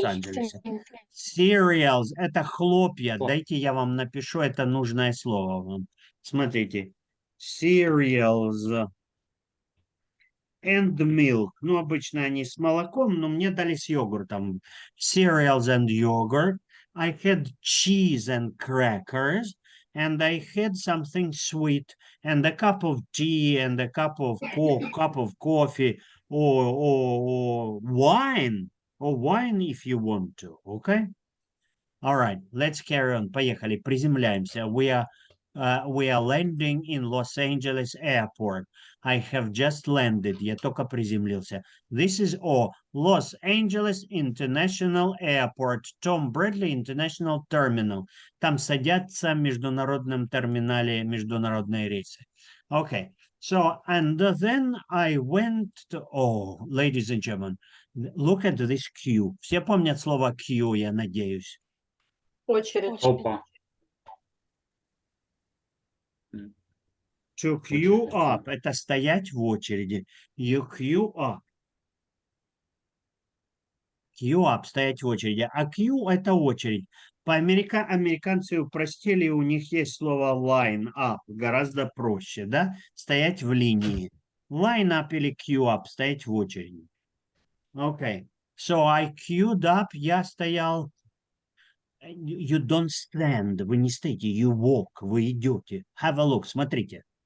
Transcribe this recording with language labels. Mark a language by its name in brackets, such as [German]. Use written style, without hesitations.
[Russian] Лос-Анджелесе. Cereals – это хлопья. Дайте я вам напишу это нужное слово вам. [English] Смотрите. Cereals and milk. [Russian] Ну, обычно они с молоком, но мне дали с йогуртом. [English] Cereals and yogurt. I had cheese and crackers. And I had something sweet. And a cup of tea and a cup of coffee. Or wine. Or wine if you want to. Okay? All right. Let's carry on. [Russian] Поехали. Приземляемся. [English] We are landing in Los Angeles Airport. I have just landed. [Russian] Я только приземлился. [English] This is Los Angeles International Airport. Tom Bradley International Terminal. [Russian] Там садятся в международном терминале международные рейсы. [English] Okay. So, and then I went to, ladies and gentlemen, look at this queue. [Russian] Все помнят слово queue, я надеюсь. Очередь. Опа. To queue up – это стоять в очереди. [English] You queue up. [Russian] Queue up – стоять в очереди. А queue – это очередь. Американцы упростили, у них есть слово line up, гораздо проще, да? Стоять в линии. [English] Line up или queue up – [Russian] стоять в очереди. [English] Okay. So I queued up, [Russian] я стоял. [English] You don't stand, [Russian] вы не стоите, [English] you walk, [Russian] вы идете. [English] Have a look, [Russian] смотрите.